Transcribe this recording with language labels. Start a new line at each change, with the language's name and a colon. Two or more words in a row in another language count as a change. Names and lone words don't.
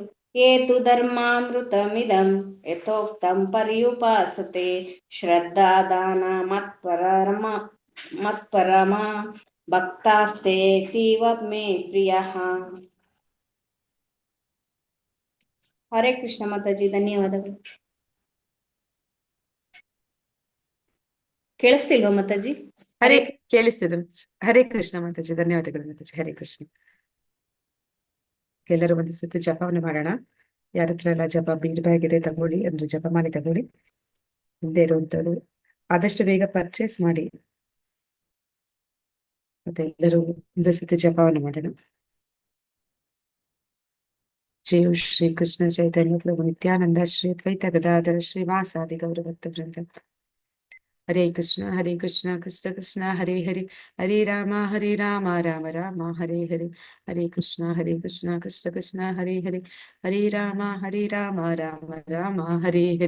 Sanskrit: ಏತು ಧರ್ಮಾಮೃತಮಿದಂ ಯಥೋಕ್ತಂ ಪರ್ಯುಪಾಸತೆ ಶ್ರದ್ಧಾದಾನ ಮತ್ಪರಮ ಭಕ್ತಾಸ್ತೇತೀವ ಮೇ ಪ್ರಿಯಃ.
Kannada: ಹರೇ ಕೃಷ್ಣ ಮಾತಾಜಿ, ಧನ್ಯವಾದಗಳು. ಕೇಳಿಸ್ತಿಲ್ವಾ ಮಾತಾಜಿ? ಕೇಳಿಸ್ತಿದೆ. ಹರೇ ಕೃಷ್ಣ ಮಾತಾಜಿ, ಧನ್ಯವಾದಗಳು ಮಾತಾಜಿ. ಹರೇ ಕೃಷ್ಣ. ಎಲ್ಲರೂ ಒಂದು ಸುತ್ತು ಜಪವನ್ನು ಮಾಡೋಣ. ಯಾರ ಹತ್ರ ಎಲ್ಲ ಜಪ
English: bead bag
Kannada: ಇದೆ ತಗೊಳ್ಳಿ, ಅಂದ್ರೆ ಜಪಮಾಲೆ ತಗೊಳ್ಳಿ. ಇಲ್ಲದೆ ಇರುವಂತವ್ರು ಆದಷ್ಟು ಬೇಗ ಪರ್ಚೇಸ್ ಮಾಡಿ. ಮತ್ತೆ ಎಲ್ಲರೂ ಒಂದು ಸುತ್ತು ಜಪವನ್ನು ಮಾಡೋಣ.
Sanskrit: ಜಯ ಶ್ರೀ ಕೃಷ್ಣ ಚೈತನ್ಯ ಪ್ರಭು ನಿತ್ಯಾನಂದ ಶ್ರೀ ಅದ್ವೈತ ಗದಾಧರ ಶ್ರೀವಾಸಾದಿ ಗೌರ ಭಕ್ತ ವೃಂದ. ಹರೇ ಕೃಷ್ಣ ಕೃಷ್ಣ ಕೃಷ್ಣ ಹರೇ ಹರಿ ಹರೇ ರಾಮ ರಾಮ ರಾಮ ಹರೇ ಹರಿ. ಹರೇ ಕೃಷ್ಣ ಕೃಷ್ಣ ಕೃಷ್ಣ ಹರೇ ಹರಿ ಹರೇ ರಾಮ ರಾಮ ರಾಮ ಹರೇ ಹರಿ.